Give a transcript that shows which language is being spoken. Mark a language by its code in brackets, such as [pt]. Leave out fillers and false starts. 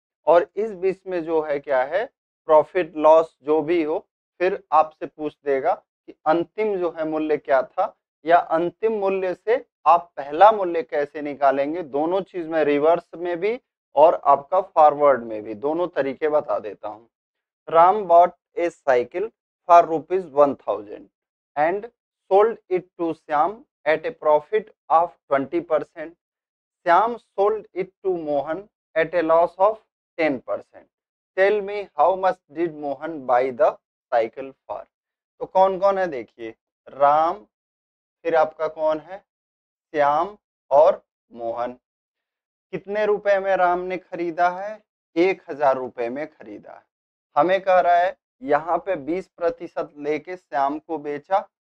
[hi] और इस बीच में जो है क्या है, प्रॉफिट लॉस जो भी हो, फिर आपसे पूछ देगा कि अंतिम जो है मूल्य क्या था, या अंतिम मूल्य से आप पहला मूल्य कैसे निकालेंगे। दोनों चीज में रिवर्स में भी और आपका फॉरवर्ड में भी दोनों तरीके बता देता हूँ। [en] Ram bought a cycle for ₹1000 and sold it to Shyam at a profit of 20%. Shyam sold it to Mohan at a loss of 10%. Tell me how much did Mohan buy the cycle for? [hi] तो कौन कौन है देखिए, राम, फिर आपका कौन है, श्याम और मोहन। कितने रुपए में राम ने खरीदा है? 1000 रुपए में खरीदा है। हमें कह रहा है यहाँ पे 20% लेके श्याम को बेचा।